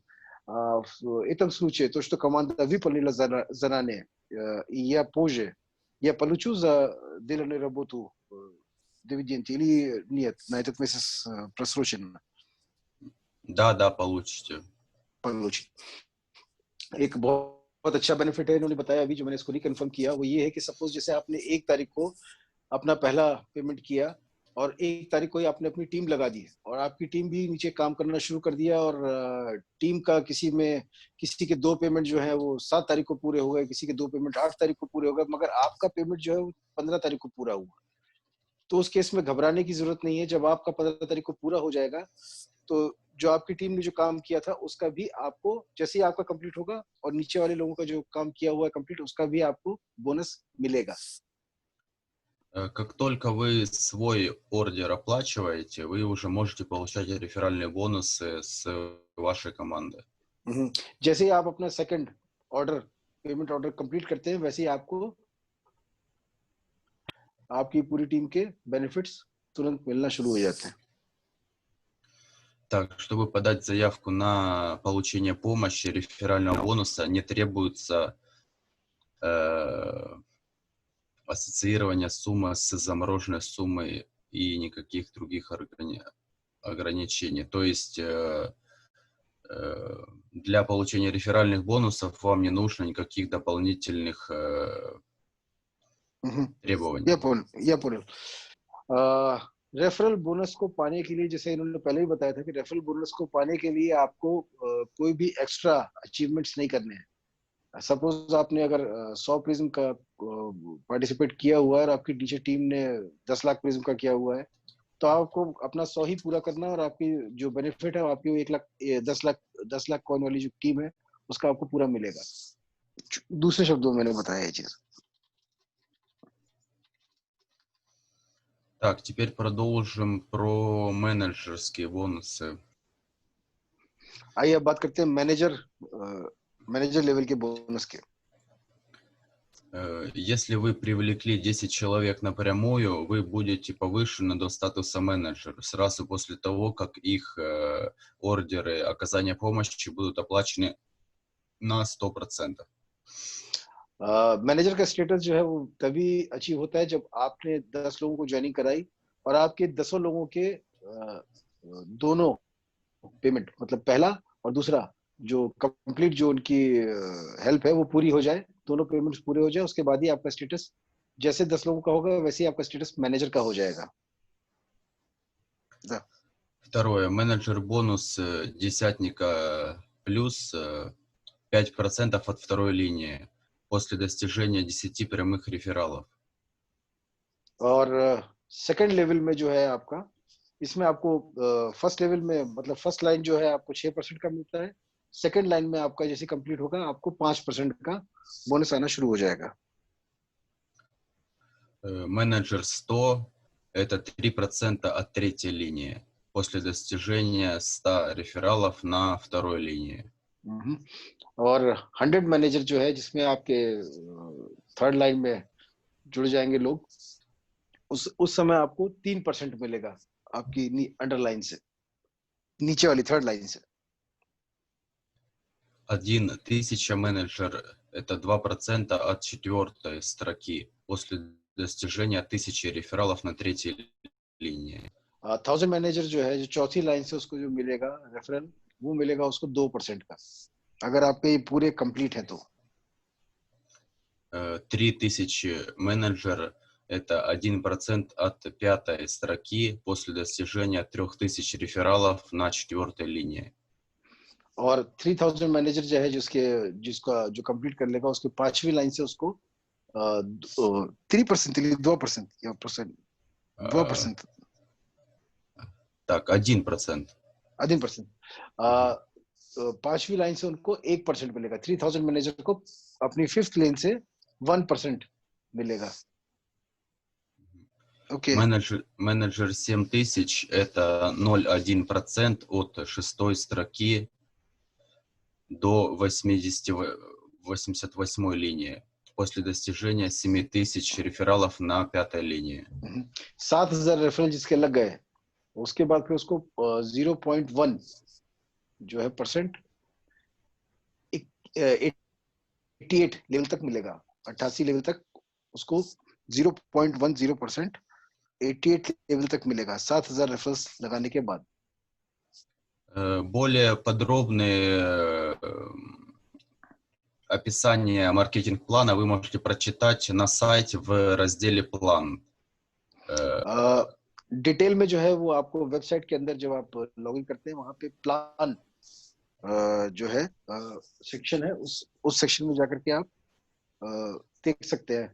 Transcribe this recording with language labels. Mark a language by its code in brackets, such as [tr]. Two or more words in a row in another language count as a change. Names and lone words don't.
[ru] В этом случае то, что команда выполнила заранее, и я позже, я получу за деланную работу дивиденды или нет, на этот месяц просрочено? Да, получите. Получить. [hi] एक बहुत अच्छा बेनिफिट है, इन्होंने बताया अभी जो मैंने इसको रिकन्फर्म किया वो ये है कि सपोज जैसे आपने 1 तारीख को अपना पहला पेमेंट किया और 1 तारीख को ही आपने अपनी टीम लगा दी और आपकी टीम भी नीचे काम करना शुरू कर दिया और टीम का किसी के 2 पेमेंट जो है वो 7 तारीख को पूरे हो गए, किसी के 2 पेमेंट 8 तारीख को पूरे हो गए, मगर आपका पेमेंट जो है वो 15 तारीख को पूरा हुआ। तो उस केस में घबराने की जरूरत नहीं है। जब आपका 15 तारीख को पूरा हो जाएगा तो जो आपकी टीम ने जो काम किया था उसका भी आपको, जैसे ही आपका कंप्लीट होगा और नीचे वाले लोगों का जो काम किया हुआ है कंप्लीट, उसका भी आपको बोनस मिलेगा। [ru] Как только вы свой ордер оплачиваете, вы уже можете получать реферальные бонусы с вашей команды. [hi] जैसे ही आप अपना [en] second order payment order complete [hi] करते हैं वैसे ही आपको आपकी पूरी टीम के बेनिफिट्स तुरंत मिलना शुरू हो जाते हैं। [ru] Так, чтобы подать заявку на получение помощи, реферального бонуса, не требуется ассоциирование суммы с замороженной суммой и никаких других ограничений. То есть для получения реферальных бонусов вам не нужно никаких дополнительных требований. Я понял. [hi] रेफरल बोनस को पाने के लिए, जैसे इन्होंने पहले ही बताया था कि रेफरल बोनस को पाने के लिए आपको कोई भी [en] extra achievements [hi] नहीं करने हैं। सपोज आपने अगर 100 प्रिज्म का पार्टिसिपेट किया हुआ है और आपकी [en] teacher team [hi] ने 10 लाख प्रिज्म का किया हुआ है, तो आपको अपना 100 ही पूरा करना और आपकी जो बेनिफिट है आपकी 10 लाख कॉइन वाली जो टीम है उसका आपको पूरा मिलेगा। दूसरे शब्दों में मैंने बताया ये चीज। [ru] Так, теперь продолжим про менеджерские бонусы. [hi] आइए अब बात करते हैं [en] manager level [hi] के बोनस के। [ru] Если вы привлекли 10 человек напрямую, вы будете повышены до статуса менеджера сразу после того, как их ордеры оказания помощи будут оплачены на 100%. [hi] मैनेजर का स्टेटस जो है वो तभी अचीव होता है जब आपने 10 लोगों को ज्वाइनिंग कराई और आपके 10 लोगों के दोनों पेमेंट, मतलब पहला और दूसरा जो कंप्लीट जो उनकी हेल्प है वो पूरी हो जाए, दोनों पेमेंट्स पूरे हो जाए, उसके बाद ही आपका स्टेटस जैसे 10 लोगों का होगा वैसे ही आपका स्टेटस मैनेजर का हो जाएगा। [ru] Да. Второе. Менеджер бонус десятника плюс 5% от второй линии после достижения 10 прямых рефералов. [hi] और [en] second level [hi] में जो है आपका, इसमें आपको [en] first level [hi] में मतलब [en] first line [hi] जो है आपको 6% का मिलता है, [en] second line [hi] में आपका जैसे कंप्लीट होगा आपको 5% का बोनस आना शुरू हो जाएगा। [ru] Менеджер 100 это 3% от третьей линии после достижения 100 рефералов на второй линии. [hi] और 100 मैनेजर जो है जिसमें आपके [en] third line [hi] में जुड़ जाएंगे लोग, उस समय आपको 3% मिलेगा आपकी अंडरलाइन से, नीचे वाली [en] third line [hi] से। [ru] 1000 менеджер это 2% от четвертой строки после достижения 1000 рефералов на третьей линии. [hi] 1000 मैनेजर जो है जो चौथी लाइन से उसको जो मिलेगा रेफरल, वो मिलेगा उसको 2% का, अगर आपके पूरे कंप्लीट है तो। [ru] 3000 менеджер Это 1% от пятой строки после достижения 3000 рефералов на 4-й линии. [hi] और 3000 मैनेजर जो है जिसका जो कंप्लीट कर लेगा उसके 5वीं लाइन से उसको 3% или 2% या %, 2%. [ru] Так, 1%. [hi] 1%. 5वीं लाइन से उनको 1% मिलेगा. 3000 मैनेजर को अपनी 5th लाइन से 1% मिलेगा. [ru] Окей. Менеджер 7000 это 0,1% от 6-й строки до 88-й линии после достижения 7000 рефералов на 5-й линии. [hi] 7000 रेफरल जिसके लग गए, उसके बाद फिर उसको 0.1 जो है % 88 लेवल तक मिलेगा. 88 लेवल तक उसको 0.10% 88 लेवल तक मिलेगा 7000 रेफरल्स लगाने के बाद. [ru] Более подробные описание маркетинг-плана вы можете прочитать на сайте в разделе «План». [hi] डिटेल में जो है वो आपको वेबसाइट के अंदर जब आप लॉगिन करते हैं वहां पे प्लान जो है सेक्शन है, उस सेक्शन में जाकर के आप देख सकते हैं.